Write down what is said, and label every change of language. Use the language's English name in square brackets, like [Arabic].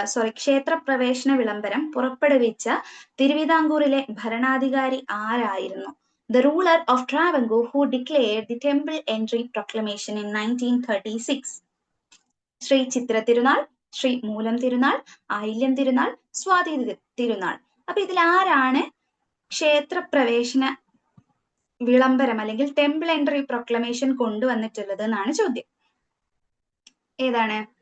[Malayalam] ക്ഷേത്ര പ്രവേശന വിളംബരം പുറപ്പെടുവിച്ച തിരുവിതാംകൂറിലെ ഭരണാധികാരി ആരായിരുന്നു? [English] The ruler of Travancore who declared the temple entry proclamation in 1936. [Malayalam] Shri ചിത്ര തിരുനാൾ, ശ്രീ മൂലം തിരുനാൾ, ആയില്യം തിരുനാൾ, സ്വാതി തിരുനാൾ. അപ്പൊ ഇതിൽ ആരാണ് ക്ഷേത്രപ്രവേശന വിളംബരം അല്ലെങ്കിൽ [English] temple entry proclamation [Malayalam] കൊണ്ടുവന്നിട്ടുള്ളത് എന്നാണ് ചോദ്യം. ഏതാണ്?